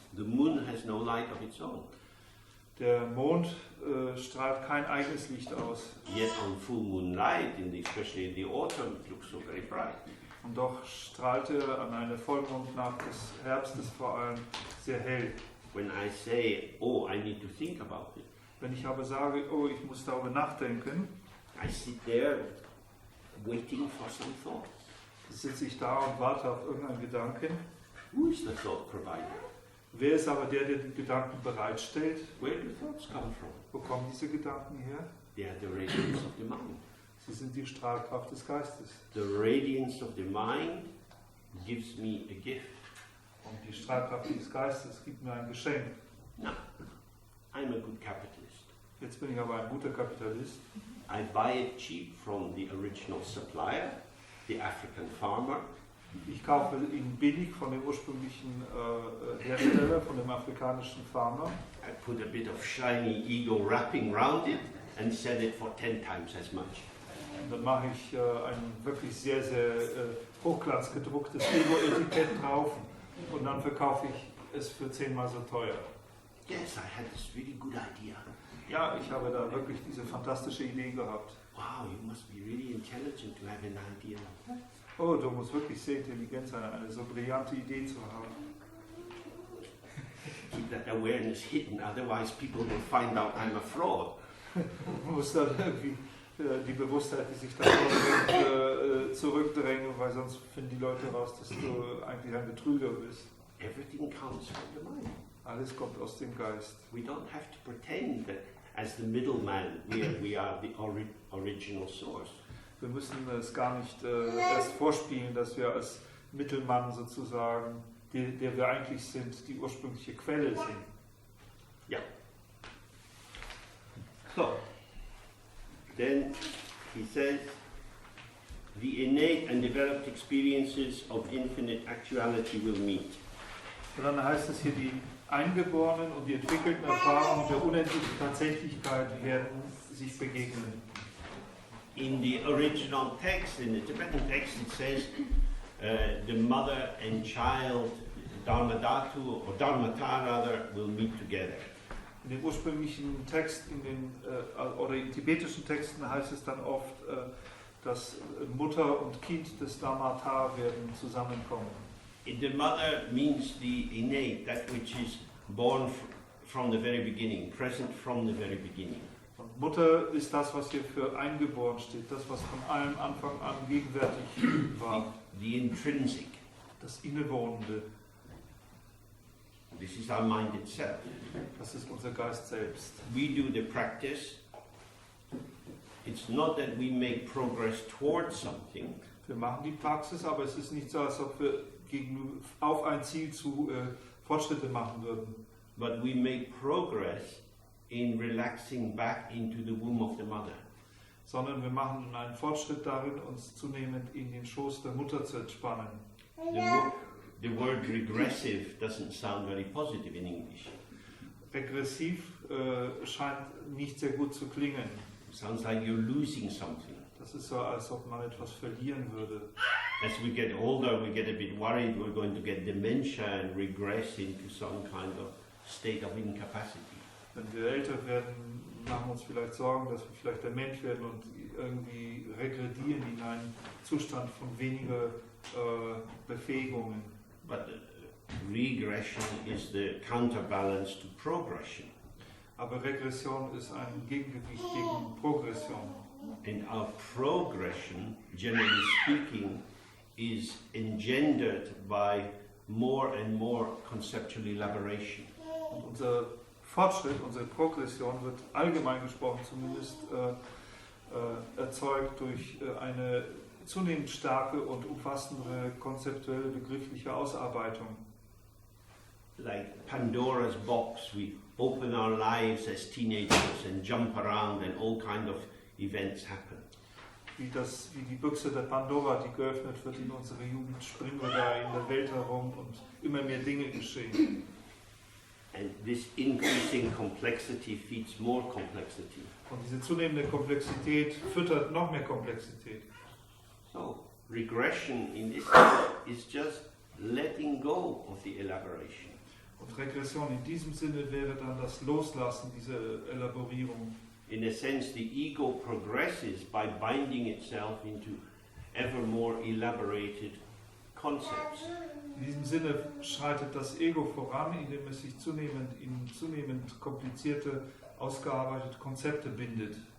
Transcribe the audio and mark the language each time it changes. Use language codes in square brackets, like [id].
[en] The moon has no light of its own. [de] Der Mond strahlt kein eigenes Licht aus. [en] Yet on full moon night, especially in the autumn, it looks so very bright. [de] Und doch strahlt er an einer Vollmondnacht des Herbstes vor allem sehr hell. [en] When I say, oh, I need to think about it, [de] Wenn ich aber sage, oh, ich muss darüber nachdenken, [en] I sit there waiting for some thought. [de] sitze ich da und warte auf irgendeinen Gedanken. [en] Who is the thought provider? [de] Wer ist aber der die Gedanken bereitstellt? [en] Where do thoughts come from? [de] Wo kommen diese Gedanken her? [en] They are the radiance of the mind. [de] Sie sind die Strahlkraft des Geistes. [en] The radiance of the mind gives me a gift. [de] Und die Strahlkraft des Geistes gibt mir ein Geschenk. [en] Now, I'm a good capitalist. [de] Jetzt bin ich aber ein guter Kapitalist. [en] I buy it cheap from the original supplier, the African farmer. [de] Ich kaufe ihn billig von dem ursprünglichen Hersteller, von dem afrikanischen Farmer. [en] I put a bit of shiny ego wrapping around it and sell it for 10 times as much. [de] Und dann mache ich ein wirklich sehr, sehr hochglanzgedrucktes Ego-Etikett drauf und dann verkaufe ich es für 10-mal so teuer. [en] Yes, I had this really good idea. [de] Ja, ich habe da wirklich diese fantastische Idee gehabt. [en] Wow, you must be really intelligent to have an idea like that. [de] Oh, du musst wirklich sehr intelligent sein, eine so brillante Idee zu haben. [en] Keep that awareness hidden, otherwise people will find out I'm a fraud. [de] Du musst dann irgendwie die Bewusstheit, die sich davor bringt, zurückdrängen, weil sonst finden die Leute raus, dass du eigentlich ein Betrüger bist. [en] Everything comes from the mind. [de] Alles kommt aus dem Geist. [en] We don't have to pretend that as the middleman we are the original source. [de] Wir müssen es gar nicht erst vorspielen, dass wir als Mittelmann sozusagen, der wir eigentlich sind, die ursprüngliche Quelle sind. [en] Yeah. So, then he says, the innate and developed experiences of infinite actuality will meet. [de] Und dann heißt es hier, die eingeborenen und die entwickelten Erfahrungen der unendlichen Tatsächlichkeit werden sich begegnen. [en] In the original text, in the Tibetan text, it says the mother and child, Dharmadhatu or Dharmata rather, will meet together. [de] In dem ursprünglichen Text, oder in tibetischen Texten heißt es dann oft, dass Mutter und Kind des Dharmata werden zusammenkommen. [en] The mother means the innate, that which is born from the very beginning, present from the very beginning. [de] Und Mutter ist das, was hier für eingeboren steht, das, was von allem Anfang an gegenwärtig war. [en] The intrinsic. [de] Das Innewohnende. [en] This is our mind itself. [de] Das ist unser Geist selbst. [en] We do the practice. It's not that we make progress towards something. [de] Wir machen die Praxis, aber es ist nicht so, als ob wir auf ein Ziel zu Fortschritte machen würden. [en] But we make progress in relaxing back into the womb of the mother. [de] Sondern wir machen einen Fortschritt darin, uns zunehmend in den Schoß der Mutter zu entspannen. [en] The word regressive doesn't sound very positive in English. [de] Regressiv scheint nicht sehr gut zu klingen. [en] It sounds like you're losing something. [de] Das ist so, als ob man etwas verlieren würde. [en] As we get older, we get a bit worried we're going to get dementia and regress into some kind of state of incapacity. [de] Wenn wir älter werden, machen wir uns vielleicht Sorgen, dass wir vielleicht dement werden und irgendwie regredieren in einen Zustand von weniger Befähigungen. [en] But regression is the counterbalance to progression. [de] Aber Regression ist ein Gegengewicht gegen Progression. [en] And our progression, generally speaking, is engendered by more and more conceptual elaboration. [de] Und unser Fortschritt, unsere Progression wird allgemein gesprochen zumindest erzeugt durch eine zunehmend starke und umfassendere konzeptuelle begriffliche Ausarbeitung. [en] Like Pandora's box, we open our lives as teenagers and jump around and all kind of events happen. [de] Wie die Büchse der Pandora, die geöffnet wird in unsere Jugend, springen wir da in der Welt herum und immer mehr Dinge geschehen. [en] And this increasing complexity feeds more complexity. [de] Und diese zunehmende Komplexität füttert noch mehr Komplexität. [en] So, regression in this case is just letting go of the elaboration. [de] Und Regression in diesem Sinne wäre dann das Loslassen dieser Elaborierung. [en] In a sense, the ego progresses by binding itself into ever more elaborated concepts. [de] In diesem Sinne schreitet das Ego voran, indem es sich in zunehmend komplizierte, ausgearbeitete Konzepte bindet.